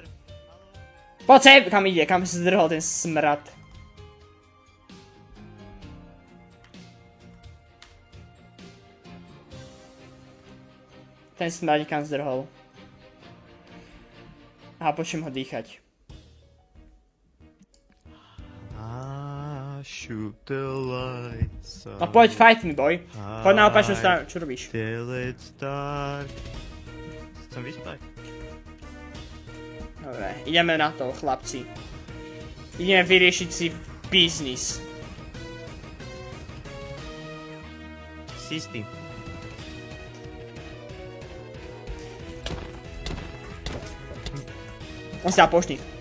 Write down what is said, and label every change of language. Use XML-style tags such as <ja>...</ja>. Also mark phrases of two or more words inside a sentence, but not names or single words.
<sk>Poď sem! Kam ide? Kam sa zdrhol ten smrad? Ten smrad kam zdrhol. Aha, počujem ho dýchať.</sk> <en>Shoot the lights.</en> <sk>No poď,</sk> <en>fight me, boy.</en> <sk>Poď na opačnú stranu, čo robíš?</sk> <en>Till it's dark.</en> <sk>Chcem vyspať. Dobre, ideme na to, chlapci. Ideme vyriešiť si biznis. Si istý. On sa pošni.</sk>